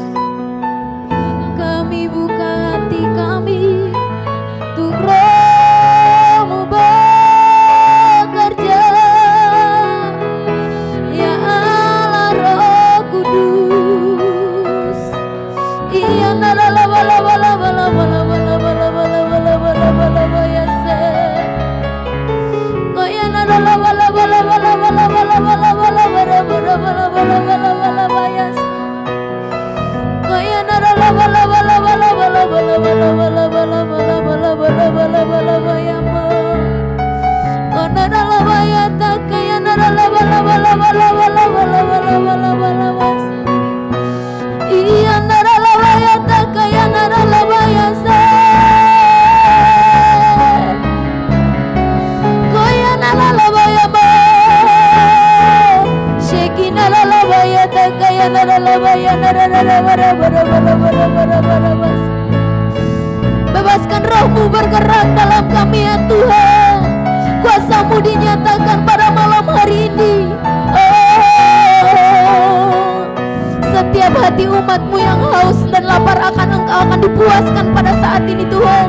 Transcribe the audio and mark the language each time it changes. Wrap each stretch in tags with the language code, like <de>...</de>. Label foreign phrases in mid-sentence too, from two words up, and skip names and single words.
<id>Kami buka hati kami untuk Roh-Mu bekerja. Ya Allah Roh Kudus. Iya nala la bala bala bala bala bala bala bala bala bala bala bala se. Koya nala la bala bala bala bala bala bala bala bala bala bala bala bala bala bala. Koya nala la bala bala bala bala bala bala bala bala bala bala bala bala bala mo. Kona nala baya ta kaya nala la bala bala bala bala bala bala bala bala bala. Iya nara la baya ta kaya nara la baya sa. Koya nara la baya ba. Sheki nara la baya ta kaya nara la baya nara nara bara bara bara bara bara bara bara. Bebaskan Roh-Mu bergerak dalam kami ya Tuhan. Kuasa-Mu dinyatakan pada malam hari ini. Setiap hati umat-Mu yang haus dan lapar akan Engkau akan dipuaskan pada saat ini Tuhan.</id>